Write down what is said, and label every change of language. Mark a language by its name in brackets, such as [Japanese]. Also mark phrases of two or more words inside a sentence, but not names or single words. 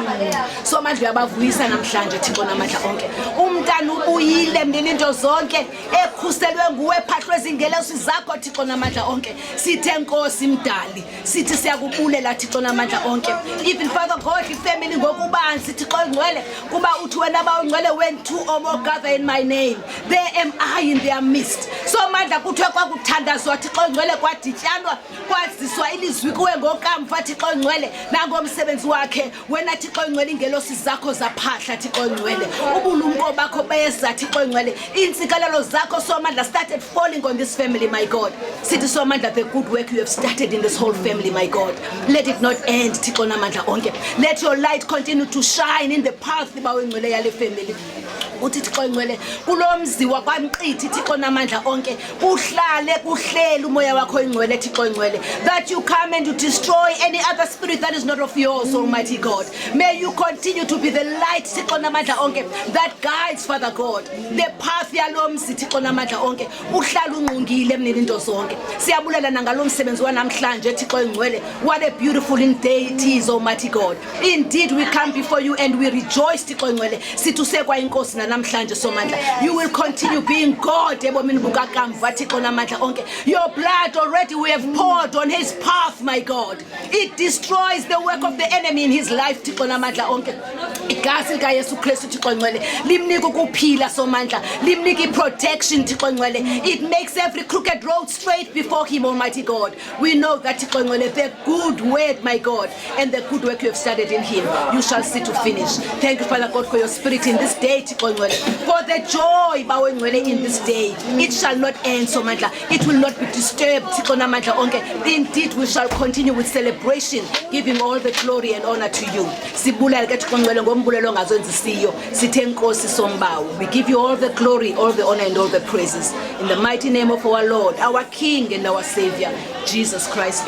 [Xhosa] So amandla uyabavuyisa namhlanje Thixo namandla onke. Umntana ubuyile mnini into zonke ekhuselwe nguwe phahlwe ezingelezo zakho Thixo namandla onke. Sithe Nkosi mdali, sithi siyakubulela Thixo namandla onke. [English] Even Father God, [Xhosa] ifamily ngokubanzi Thixo ngcwele kuba uthi wena bawungcwele [English] when 2 or more gather in my name, there am I in their midst. [Xhosa] So mandla kuthiwe kwakuthandazwa Thixo ngcwele kwadityanwa kwaziswa ilizwi kuwe ngokamva Thixo ngcwele nangomsebenzi wakhe wena Thixo ngcwele ingelosi zakho zaphahla Thixo ngcwele ubulumko bakho beza Thixo ngcwele intsikelelo zakho somandla [English] started falling on this family my God. [Xhosa] Sithi somandla [English] the good work you have started in this whole family my God, let it not end [Xhosa] Thixo namandla onke. [English] Let your light continue to shine in the path [Xhosa] bawengcwele yale [English] family. [Xhosa] Uthi Thixo ngcwele kulomzi wakwamqithi Thixo namandla onke uhlale kuhlele umoya wakho ingcwele Thixo ngcwele, [English] that you come and you destroy any other spirit that is not of yours Almighty God. May you continue to be the light [Xhosa] Thixo namandla onke [English] that guides Father God the path [Xhosa] yalomzi Thixo namandla onke uhlala ungqungile emnini into zonke. Siyabulela nangalomsebenzi wanamhlanje Thixo ngcwele. [English] What a beautiful day it is Almighty God. Indeed we come before you and we rejoice [Xhosa] Thixo ngcwele situsekwa inkosi namhlanje somandla. [English] You will continue being God [Xhosa] ebomini bukakamva Thixo namandla onke. [English] Your blood already we have poured on his path my God. It destroys the work of the enemy in his life [Xhosa] Thixo namandla onke. Igazi lika Yesu Kristu Thixo ngcwele limnika ukuphila somandla, limnika protection Thixo ngcwele. [English] It makes every crooked road straight before him Almighty God. We know that [Xhosa] Thixo ngcwele [English] the good word my God and the good work you have started in him you shall see to finish. Thank you Father God for your spirit in this day [Xhosa] Thixo ngcwele, [English] for the joy bawengcwele in this day. It shall not end somandla, it will not be disturbed [Xhosa] Thixo namandla onke. [English] Indeed we shall continue with celebration, giving all the glory and honor to you. [Xhosa] Sibulela ke Thixo ngcwele ngombulelo ongazenzisiyo. Sithe Nkosi sombawu, [English] we give you all the glory, all the honor and all the praises in the mighty name of our Lord, our King and our Savior Jesus Christ.